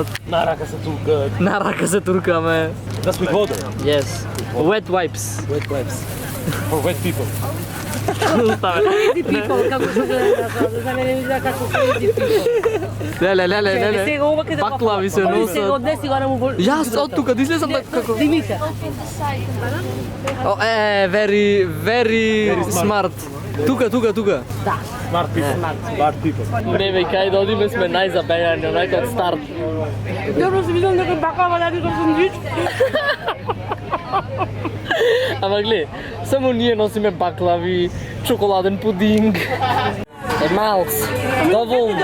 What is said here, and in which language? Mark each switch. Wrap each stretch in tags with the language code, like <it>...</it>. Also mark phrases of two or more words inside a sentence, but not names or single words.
<mk>На рака се туркат. На рака се туркаме.</mk> <en>That's with water. Yes. Wet wipes. Wet wipes. For wet people. Crazy people,</en> <mk>како се за мене изгледа како</mk> <en>crazy people.</en> <mk>Леле. Сега овака да Баклави се носат. Сега однеси го му. Јас од тука да излезам како. Димита.</mk> <en>Very smart. Тука. Smart people.</en> <mk>Не бе, кај да одиме сме најзабејани, онака од старт. Добро се видам дека баклава ради како сандвич. Ама гледа, само ние носиме баклави, чоколаден пудинг. Малц, доволно.</mk>